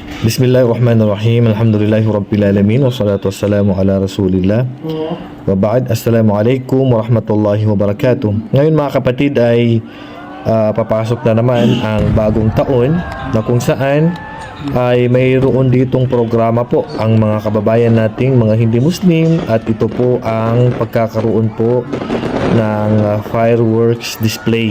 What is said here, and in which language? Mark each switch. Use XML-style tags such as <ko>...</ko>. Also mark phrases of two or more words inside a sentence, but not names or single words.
<ar>بسم الله الرحمن الرحيم. الحمد لله رب العالمين. والصلاة والسلام على رسول الله. وبعد. السلام عليكم ورحمة الله وبركاته.</ar> <tl>Ngayon mga kapatid ay papasok na naman ang bagong taon na kung saan ay mayroon ditong programa po ang mga kababayan nating mga hindi Muslim, at ito po ang pagkakaroon po ng</tl> <en>fireworks display.</en>